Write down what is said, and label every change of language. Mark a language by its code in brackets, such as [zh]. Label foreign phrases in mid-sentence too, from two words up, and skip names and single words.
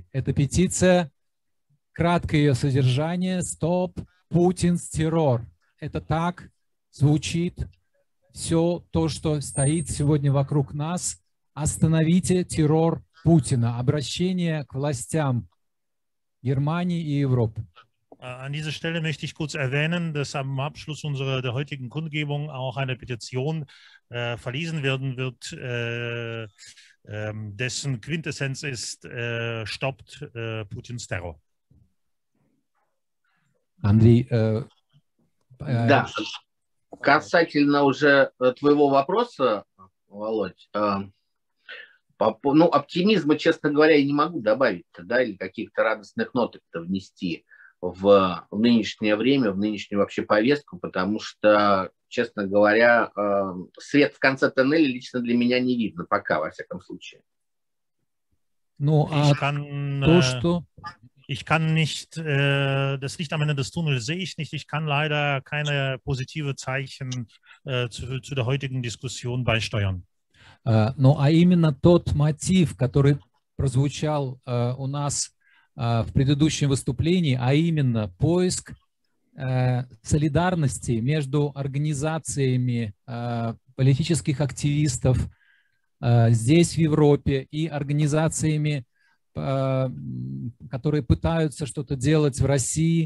[ru] Эта петиция, краткое ее содержание: [en] «Stop Putin's Terror». [ru] Это так звучит все то, что стоит сегодня вокруг нас. «Остановите террор Путина». Обращение к властям Германии и Европы. [de] An dieser Stelle möchte ich kurz erwähnen, dass am Abschluss der heutigen Kundgebung auch eine Petition verlesen werden wird, dessen Quintessenz ist: Stoppt Putins Terror. [ru] Андрей, да, касательно уже твоего вопроса, Володь, ну, оптимизма, честно говоря, я не могу добавить, да, или каких-то радостных ноток-то внести в нынешнее время, в нынешнюю вообще повестку, потому что, честно говоря, свет в конце тоннеля лично для меня не видно пока, во всяком случае. Ну, то, что... [de] Ich kann nicht, das Licht am Ende des Tunnels sehe ich nicht. Ich kann leider keine positive Zeichen zu der heutigen Diskussion beisteuern. [ru] Ну, а именно тот мотив, который прозвучал у нас в предыдущем выступлении, а именно поиск солидарности между организациями политических активистов здесь, в Европе, и организациями, которые пытаются что-то делать в России.